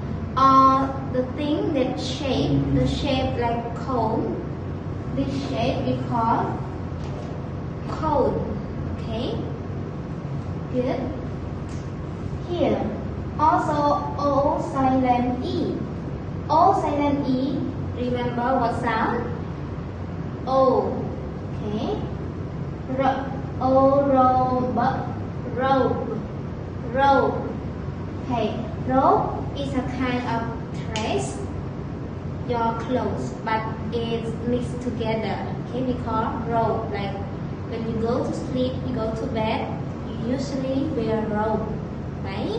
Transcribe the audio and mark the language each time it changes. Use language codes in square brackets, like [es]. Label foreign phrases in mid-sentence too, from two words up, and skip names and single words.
[en] Or the thing that shape, the shape like cone, This shape we call cone. Okay, good. Here, also O silent E. O silent E, remember what sound? O. Okay. O, robe, robe, robe. Okay, robe is a kind of dress, your clothes, but it's mixed together. Okay, we call robe. Like when you go to sleep, you go to bed, you usually wear robe, right?